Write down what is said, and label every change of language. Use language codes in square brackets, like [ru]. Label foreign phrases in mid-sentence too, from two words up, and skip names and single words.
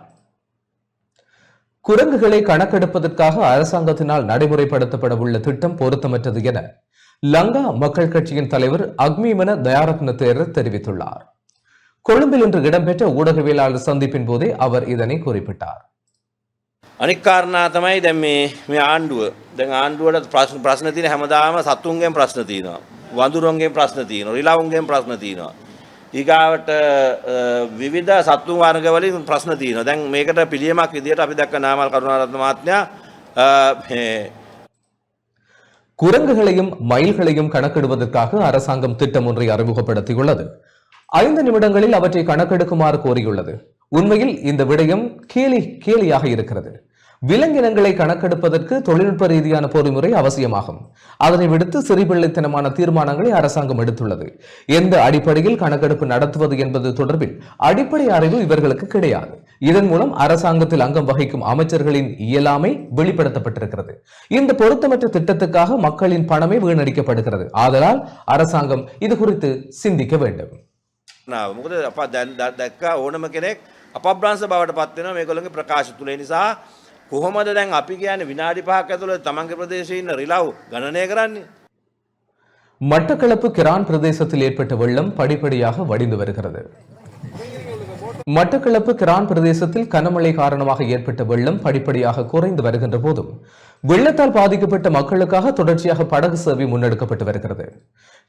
[ta] குரங்குகளை கணக்கெடுப்பதற்காக அரசாங்கத்தினால் நடைமுறைப்படுத்தப்பட உள்ள திட்டம் பொருத்தமற்றது என லங்கா மக்கள் கட்சியின் தலைவர் அக்மிமன தயாரத்ன தேரர் தெரிவித்துள்ளார். கொழும்பில் இன்று இடம்பெற்ற ஊடகவியலாளர் சந்திப்பின் போதே அவர் இதனை குறிப்பிட்டார். [si] අනික් කාරණා තමයි දැන් මේ ආණ්ඩුව දැන් ආණ්ඩුවට ප්‍රශ්න තියෙන හැමදාම සතුන්ගෙන් ප්‍රශ්න තියෙනවා, වඳුරුන්ගෙන් ප්‍රශ්න තියෙනවා, රිලවුන්ගෙන් ප්‍රශ්න තියෙනවා, ඊගාවට විවිධ සතුන් වර්ග වලින් ප්‍රශ්න තියෙනවා. දැන් මේකට පිළියමක් විදියට අපි දැක්ක නාමල් කරුණාරත්න මහත්මයා [ta] குரங்குகளையும் மயில்களையும் கணக்கெடுப்பதற்காக அரசாங்கம் திட்டம் ஒன்றை அறிமுகப்படுத்தியுள்ளது. 5 நிமிடங்களில் அவற்றை கணக்கெடுக்குமாறு கோரியுள்ளது. உண்மையில் இந்த விடயம் கேலியாக இருக்கிறது. விலங்கினங்களை கணக்கெடுப்பதற்கு தொழில்நுட்ப ரீதியான பொறிமுறை அவசியமாகும். அதனை விடுத்து சிறிபிள்ளைத்தனமான தீர்மானங்களை அரசாங்கம் எடுத்துள்ளது. எந்த அடிப்படையில் கணக்கெடுப்பு நடத்துவது என்பது தொடர்பில் அடிப்படை அறிவு இவர்களுக்கு கிடையாது. இதன் மூலம் அரசாங்கத்தில் அங்கம் வகிக்கும் அமைச்சர்களின் இயலாமை வெளிப்படுத்தப்பட்டிருக்கிறது. இந்த பொருத்தமற்ற திட்டத்துக்காக மக்களின் பணமே வீணடிக்கப்படுகிறது. ஆதலால் அரசாங்கம் இது குறித்து சிந்திக்க வேண்டும். [si] මොකද අප දැක්ක ඕනම කෙනෙක් අපබ්‍රංශ බවට පත් වෙනවා මේගොල්ලෝගේ ප්‍රකාශ තුල. ඒ නිසා කොහොමද දැන් අපි කියන්නේ විනාඩි 5ක් ඇතුළත තමන්ගේ ප්‍රදේශයේ ඉන්න රිලව් ගණනය කරන්නේ? [ta] மட்டக்களப்பு கிரான் பிரதேசத்தில் ஏற்பட்ட வெள்ளம் படிப்படியாக வடிந்து வருகிறது. மட்டக்களப்பு கிரான் பிரதேசத்தில் கனமழை காரணமாக ஏற்பட்ட வெள்ளம் படிப்படியாக குறைந்து வருகின்ற போதும் வெள்ளத்தால் பாதிக்கப்பட்ட மக்களுக்காக தொடர்ச்சியாக படகு சேவை முன்னெடுக்கப்பட்டு வருகிறது.